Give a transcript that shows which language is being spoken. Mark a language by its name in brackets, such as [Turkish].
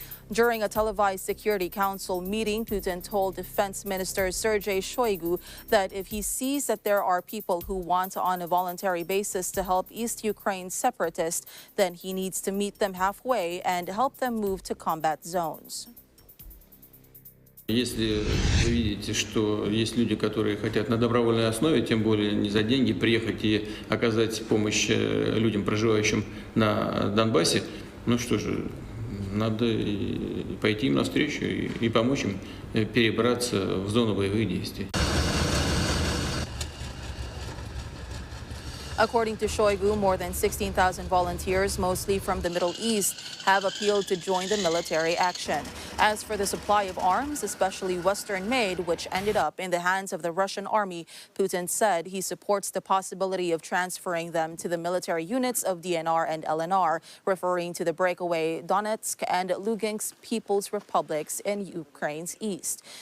[English] During a televised Security Council meeting, Putin told Defense Minister Sergei Shoigu that if he sees that there are people who want on a voluntary basis to help East Ukraine separatists, then he needs to meet them halfway and help them move to combat zones. [Russian] Если вы видите, что есть люди, которые хотят на добровольной основе, тем более не за деньги, приехать и оказать помощь людям, проживающим на Донбассе, ну что же, надо пойти им навстречу и помочь им перебраться в зону боевых действий. [English] According to Shoigu, more than 16,000 volunteers, mostly from the Middle East, have appealed to join the military action. As for the supply of arms, especially Western-made, which ended up in the hands of the Russian army, Putin said he supports the possibility of transferring them to the military units of DNR and LNR, referring to the breakaway Donetsk and Lugansk People's Republics in Ukraine's east.